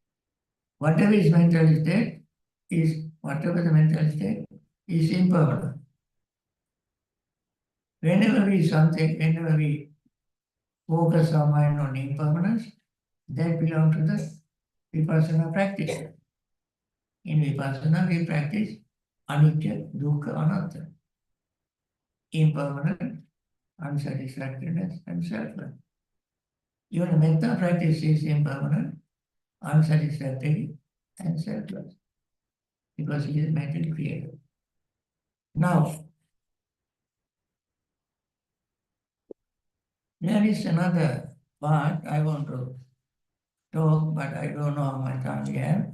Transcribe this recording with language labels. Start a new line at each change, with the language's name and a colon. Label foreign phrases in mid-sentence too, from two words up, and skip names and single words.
English: Whatever is mental state is impermanent. Whenever we focus our mind on impermanence, that belongs to the vipassana practice. In vipassana, we practice
Pali: anicca, dukkha, anatta,
English: impermanent, unsatisfactoriness, and selfless. Even metta practice is impermanent, unsatisfactory, and selfless, because it is mentally created. Now, there is another part I want to talk, but I don't know how much time we have.